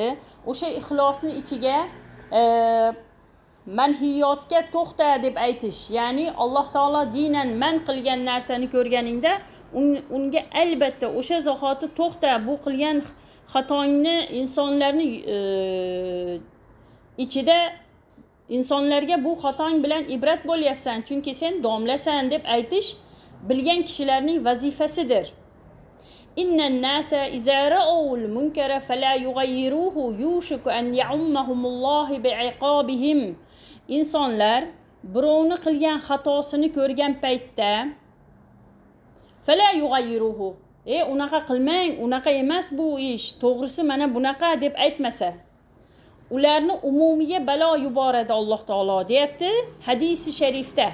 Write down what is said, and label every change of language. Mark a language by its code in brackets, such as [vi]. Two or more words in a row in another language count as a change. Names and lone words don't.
[uz] O'sha ixlosning ichiga manhiyotga to'xta deb aytish, ya'ni Alloh taolo dinan man qilgan narsani ko'rganingda unga albatta o'sha zahoti to'xta, bu qilgan xatongni insonlarni ichida insonlarga bu xatong bilan ibrat bo'lyapsan, chunki sen domlasan deb aytish bilgan kishilarning vazifasidir. [ar] إن الناس إذا رأوا المنكر فلا يغيره يوشك أن يعمهم الله بعقابهم. [uz] İnsanlar birovni qilgan xatosini ko'rgan paytda [ar] فلا يغيره, [uz] unaqa qilmang, unaqa emas bu ish, to'g'risi mana bunaqa deb aytmasa, ularni umumiga balo yuboradi Alloh taolo deyapti hadisi sharifda.